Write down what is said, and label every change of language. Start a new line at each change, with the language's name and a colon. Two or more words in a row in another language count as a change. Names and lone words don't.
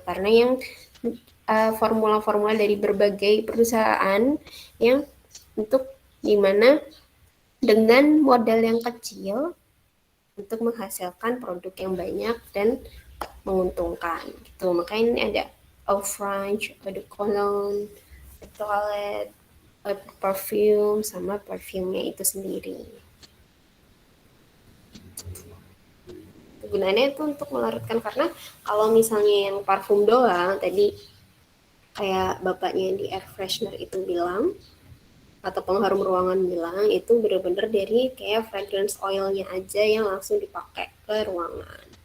Indonesian: Karena yang formula-formula dari berbagai perusahaan yang untuk dimana dengan modal yang kecil untuk menghasilkan produk yang banyak dan menguntungkan gitu. Makanya ini ada
French: eau fraiche, eau de cologne, eau de toilette, eau de parfum,
Indonesian: sama parfumnya itu sendiri. Gunanya itu untuk melarutkan, karena kalau misalnya yang parfum doang tadi kayak bapaknya di
English: air freshener
Indonesian: itu bilang atau pengharum ruangan bilang, itu bener-bener dari kayak
English: fragrance oilnya
Indonesian: aja yang langsung dipakai ke ruangan.